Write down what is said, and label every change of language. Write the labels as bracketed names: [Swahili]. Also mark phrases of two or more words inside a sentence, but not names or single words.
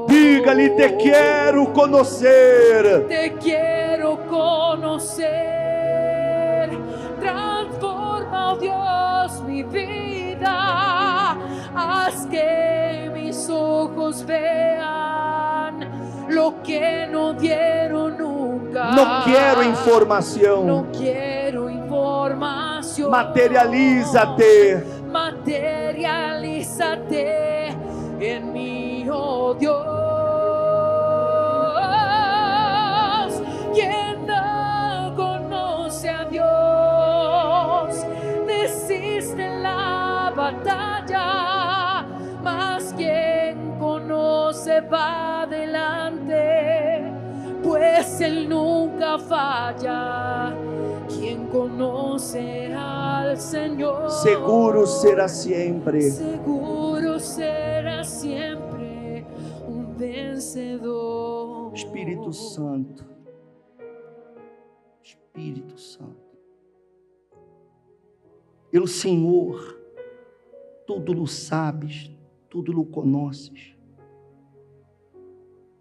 [Portuguese] Diga-lhe, te quero conhecer. [Spanish] Te quiero conocer. Transforma, oh Dios, mi vida. Haz que mis ojos vean lo que no vieron nunca. [Portuguese] Não quero informação. [Spanish] No quiero información. [Portuguese] Materializa-te. [Spanish] Materialízate en mí, oh Dios. Quien no conoce a Dios desiste en la batalla, mas quien conoce va adelante, pues Él nunca falla. Quien conoce al Señor, [Portuguese] Seguro será sempre. [Spanish] seguro será siempre un vencedor. [Portuguese] Espírito Santo. Espírito Santo. O Senhor, tudo lo sabes, tudo lo conheces.